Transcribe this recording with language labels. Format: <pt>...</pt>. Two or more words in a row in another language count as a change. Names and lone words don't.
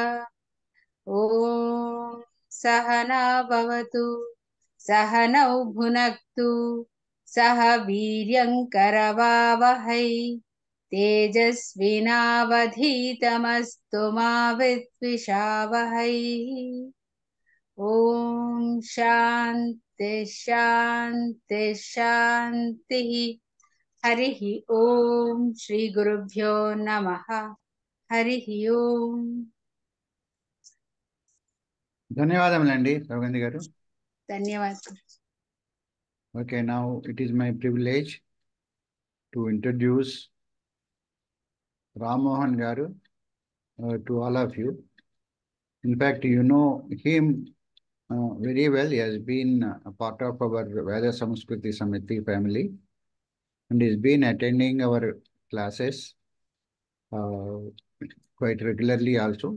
<sa>ॐ सहना भवतु, सहनौ भुनक्तु, सह वीर्यं करवावहै, तेजस्विनावधीतमस्तु मा विद्विषावहै। ॐ शान्ति शान्ति शान्तिः। हरिः ॐ श्री गुरुभ्यो नमः। हरिः ॐ।</sa> <te>ధన్యవాదములండి సౌగంధి గారు. ధన్యవాదాలు.</te> <en>Okay, now it is my privilege to introduce Ram Mohan Garu, to all of you. In fact, you know him very well. He has been a part of our Veda Samskriti Samiti family and he's been attending our classes uh, quite regularly also.</en>